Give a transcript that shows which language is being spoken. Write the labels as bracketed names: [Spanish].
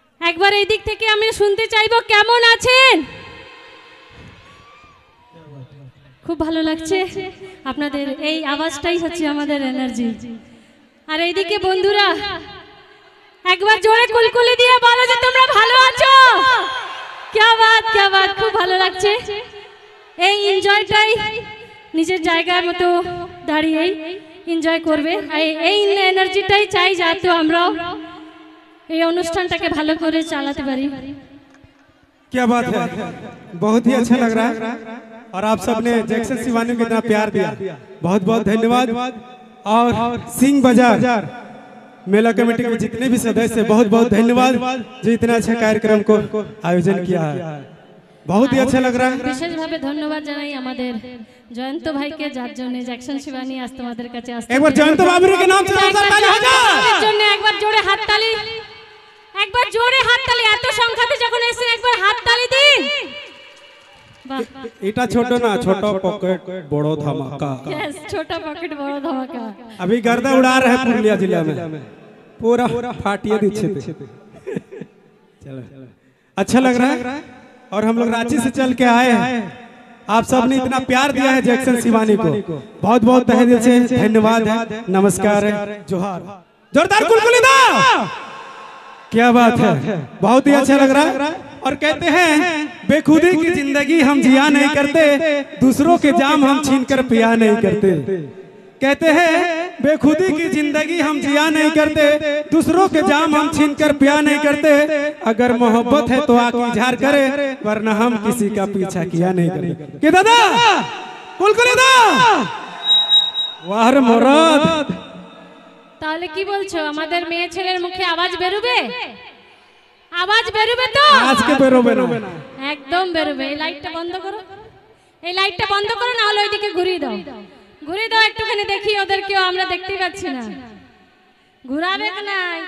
[Bangla] একবার এই দিক থেকে আমি শুনতে চাইবো কেমন আছেন। খুব ভালো লাগছে আপনাদের এই আওয়াজটাই হচ্ছে আমাদের এনার্জি। আর এইদিকে বন্ধুরা একবার জোরে কুলকুলি দিয়ে বলো যে তোমরা ভালো আছো। [Hindi] क्या बात, क्या बात, [Bangla] খুব ভালো লাগছে। এই এনজয়টাই নিজের জায়গার মতো দাঁড়িয়ে এনজয় করবে। এই এনার্জিটাই চাই যাতে আমরা এই অনুষ্ঠানটাকে ভালো করে চালাতে পারি। [Hindi] क्या बात है, बहुत ही अच्छा लग रहा है। और आप सबने जैक्सन शिवानी को इतना प्यार दिया, बहुत बहुत धन्यवाद। और सिंह बाजार मेला कमेटी के जितने भी सदस्य बहुत बहुत धन्यवाद जो इतना अच्छा कार्यक्रम को आयोजन किया है। बहुत ही अच्छा लग रहा है। [Bangla] विशेष भावे धन्यवाद জানাই আমাদের জয়ন্ত ভাইকে, যার জন্য জ্যাকসন শিবানী আজ তোমাদের কাছে আসছে। একবার জয়ন্ত বাবুর [Hindi] के नाम से ताली हो जाए। [Bangla] এর জন্য একবার জোরে হাততালি, একবার জোরে হাততালি। এত সংখ্যাতে যখন এসেছেন একবার হাততালি দিন। এটা ছোট না, ছোট পকেट [Hindi] बड़ो धमाका। यस, छोटा पॉकेट बड़ा धमाका। अभी गर्दा उड़ा रहे हैं पुरुलिया जिला में, पूरा फाटिया दीछे थे। चलो अच्छा लग रहा है। और हम लोग रांची से चल के आए हैं। आप सब ने इतना प्यार दिया है जैक्सन शिवानी को, बहुत बहुत तहे दिल से धन्यवाद है, नमस्कार है, जोहार। जोरदार कुलकुली दो। क्या बात है, बहुत ही अच्छा लग रहा है। और कहते हैं बेखुदी की जिंदगी हम जिया नहीं करते, दूसरों के जाम हम छीन कर पिया नहीं करते। कहते हैं बेखुदी की जिंदगी हम जिया नहीं करते, दूसरों के जाम हम छीन कर पिया नहीं करते। अगर मोहब्बत है तो आके इजहार करे, वरना हम किसी का पीछा किया नहीं करते। [Bangla] कि दादा कुलकुली दा वाह रे मुराद। তাহলে কি বলছো, আমাদের মেয়ে ছেলের মুখে আওয়াজ বেরোবে? আওয়াজ বেরোবে তো? আজকে বেরোবে না, একদম বেরোবে। এই লাইটটা বন্ধ করো, এই লাইটটা বন্ধ করো, না হলে ওইদিকে ঘুরিয়ে দাও, ঘুরিয়ে দাও একটুখানি দেখি ওদেরকেও, আমরা দেখতেই পাচ্ছি না। ঘুরাবে কি না?